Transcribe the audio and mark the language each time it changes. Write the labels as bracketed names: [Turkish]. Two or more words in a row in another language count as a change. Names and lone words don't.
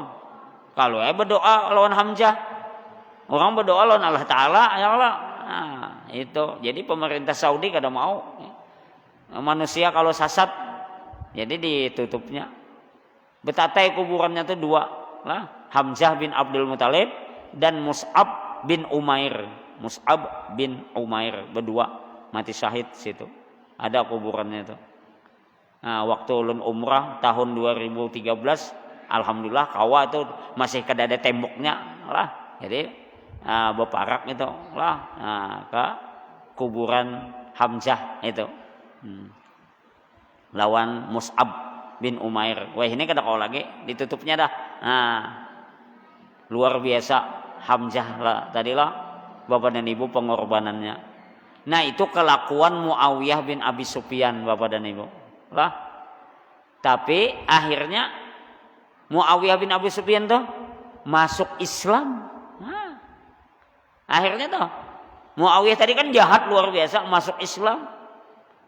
[Banjar] Kalau berdoa lawan Hamzah, orang berdoa lawan Allah Ta'ala, ya Allah. Nah, itu. Jadi pemerintah Saudi kada mau manusia kalau sasat, jadi ditutupnya. Betatai kuburannya itu dua lah, Hamzah bin Abdul Muthalib dan Mus'ab bin Umair. Mus'ab bin Umair berdua mati syahid situ. Ada kuburannya itu. Nah, waktu ulun umrah tahun 2013, alhamdulillah kawa itu masih kada ada temboknya lah. Jadi beparak itu lah ke kuburan Hamzah itu. Lawan Mus'ab bin Umair. Wah ini kada kau lagi ditutupnya dah. Nah, luar biasa Hamzah lah tadilah bapak dan ibu pengorbanannya. Nah itu kelakuan Muawiyah bin Abi Sufyan bapak dan ibu. Lah. Tapi akhirnya Muawiyah bin Abi Sufyan tuh masuk Islam. Nah, akhirnya tuh Muawiyah tadi kan jahat luar biasa, masuk Islam.